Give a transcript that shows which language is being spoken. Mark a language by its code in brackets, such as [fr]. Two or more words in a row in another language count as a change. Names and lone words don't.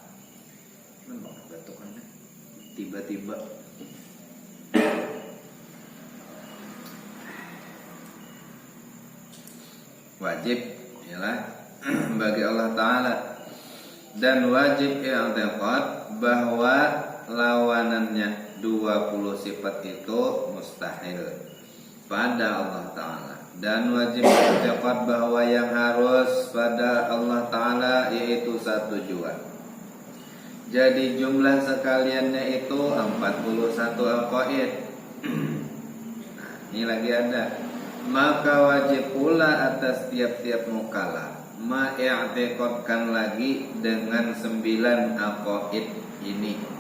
[id] Tiba-tiba wajib ialah bagi Allah Ta'ala, dan wajib i'tiqad bahwa lawanannya 20 sifat itu mustahil pada Allah Ta'ala, dan wajib i'tiqad bahwa yang harus pada Allah Ta'ala yaitu satu jua. Jadi jumlah sekaliannya itu 41 aqaid. Nah, ini lagi ada. Maka wajib pula atas tiap-tiap mukallaf ma'i'tiqadkan lagi dengan 9 aqaid ini.